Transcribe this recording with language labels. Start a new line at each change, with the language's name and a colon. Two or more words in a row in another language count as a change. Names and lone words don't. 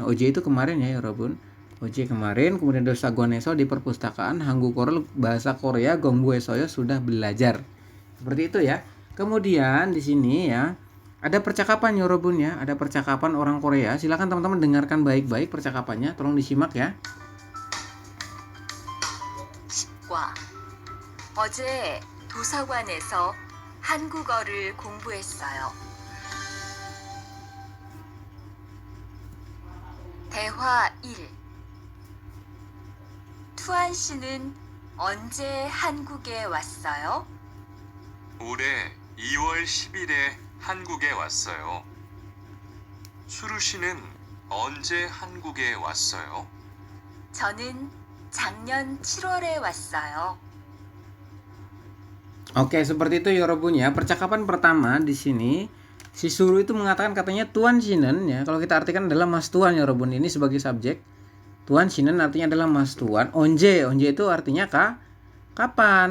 Indonesian: Oje itu kemarin ya yorobun. Oje kemarin, kemudian Dosa Guaneso di perpustakaan, Hanggukorel bahasa Korea, Gongbu Esoyo sudah belajar. Seperti itu ya. Kemudian di sini ya ada percakapan yorobun ya, ada percakapan orang Korea. Silakan teman-teman dengarkan baik-baik percakapannya, tolong disimak ya.
Korean: 과 어제 도서관에서 한국어를 공부했어요. 대화 1. 투안 씨는 언제 한국에 왔어요? 올해 2월 10일에 한국에 왔어요. 수루 씨는 언제 한국에 왔어요? 저는 작년 7월에 왔어요.
Indonesian: Oke, seperti itu yorobun ya. Percakapan pertama di sini si Suru itu mengatakan katanya Tuan Shinen ya. Kalau kita artikan adalah Mas Tuan yorobun, ini sebagai subjek. Tuan Shinen artinya adalah Mas Tuan. Onje itu artinya kapan.